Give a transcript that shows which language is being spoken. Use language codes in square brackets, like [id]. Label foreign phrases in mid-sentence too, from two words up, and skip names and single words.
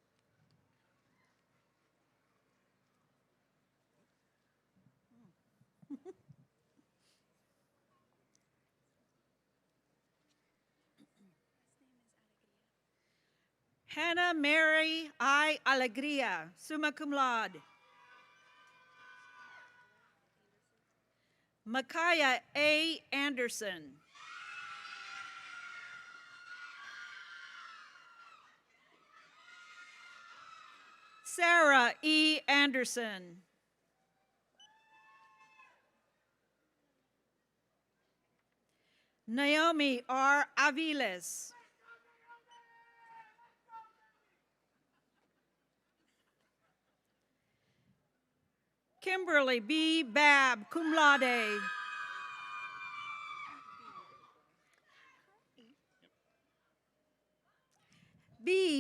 [en] Hannah Mary I. Alegria, [la] summa cum laude. [en] Micaiah A. Anderson. Sarah E. Anderson. Naomi R. Aviles. Kimberly B. Babb, [la] cum laude. [en] B.